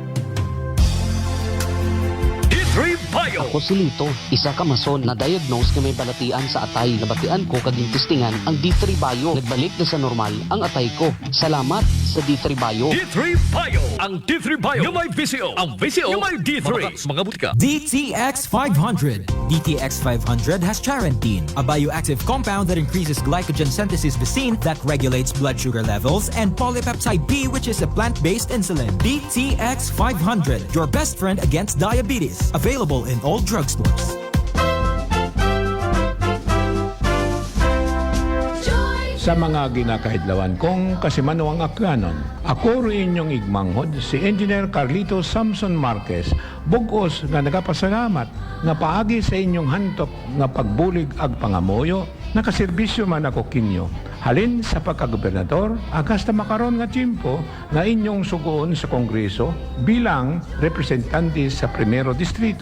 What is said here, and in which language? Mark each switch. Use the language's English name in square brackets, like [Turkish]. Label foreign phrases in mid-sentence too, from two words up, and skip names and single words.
[Hiligaynon] Ako si Lito, isa ka mason na diagnose nga may balatian sa atay. Nabatian ko kaging testingan ang D3 Bio. Nagbalik na sa normal ang atay ko. Salamat sa D3 Bio. [Filipino] D3 Bio. Ang D3 Bio yung may VCO. Ang VCO yung may D3. Mga butika. [English] DTX 500. DTX 500 has charantine, a bioactive compound that increases glycogen synthesis basine that regulates blood sugar levels, and polypeptide B, which is a plant-based insulin. DTX 500, your best friend against diabetes. Available in all drugstores. [Aklanon] Sa mga ginakahidlawan kong kasimanawang aklanon, ako rin inyong igmanghod si Engineer Carlito Samson Marquez, bugos nga nagapasalamat nga paagi sa inyong hantok nga pagbulig ag pangamoyo, nakaserbisyo man ako kinyo, Halin sa pagkagobernador, agasta makaron nga tiyempo nga inyong sugoon sa Kongreso bilang representante sa Primero Distrito.